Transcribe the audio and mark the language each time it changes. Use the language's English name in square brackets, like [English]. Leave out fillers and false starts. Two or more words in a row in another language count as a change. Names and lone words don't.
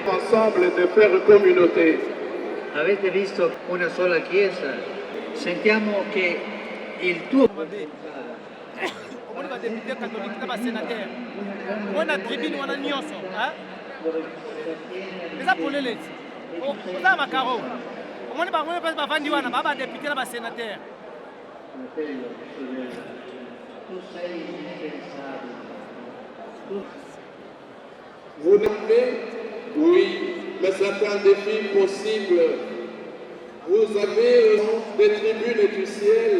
[French] ensemble de faire communauté. [Italian] Avete visto una sola chiesa? Sentiamo che il tuo [Lingala] omoni badepute katolike na basénatere omoni na tribune wana nyonso eza polele ti oza na makaro omoni bango mpasi bavandi wana baa badepute na basénatere. [Italian] fratello, sorella, tu sei indispensabile. [French] Vous l'aimez? Oui, mais c'est un défi possible. Vous avez des tribunes du ciel.